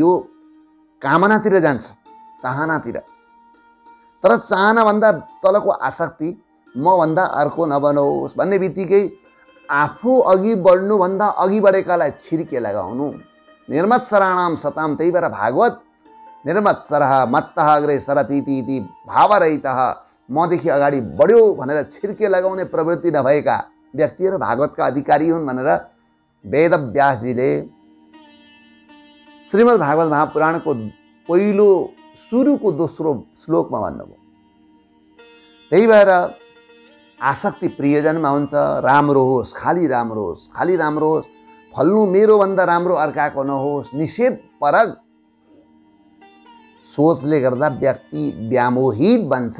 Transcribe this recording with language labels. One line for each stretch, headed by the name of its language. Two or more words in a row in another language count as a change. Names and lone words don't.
Nepali: यो कामनातिर जान्छ, चाहनातिर। तर चाहनाभन्दा तलको आसक्ति, म भन्दा अर्को नबनोस् भन्ने बित्तिकै आफू अघि बढ्नुभन्दा अघि बढेकालाई छिर्के लगाउनु।
Sanskrit: निर्मत्सराणाम सताम।
Nepali: त्यही भएर भागवत
Sanskrit: निर्मत्सरः मत्तः अग्रे सरतीति इति भावरहितः,
Nepali: मदेखि अगाडि बढ्यो भनेर छिर्के लगाउने प्रवृत्ति नभएका व्यक्तिहरू भागवतका अधिकारी हुन् भनेर वेदव्यासजीले श्रीमद् भागवत महापुराणको पहिलो सुरुको दोस्रो श्लोकमा भन्नुभयो। त्यही भएर आसक्ति प्रियजनमा हुन्छ, राम्रो होस्, खाली राम्रो होस्, खाली राम्रो होस्, फल्नु मेरोभन्दा राम्रो अर्काको नहोस्, निषेध परक सोचले गर्दा व्यक्ति व्यामोहित बन्छ।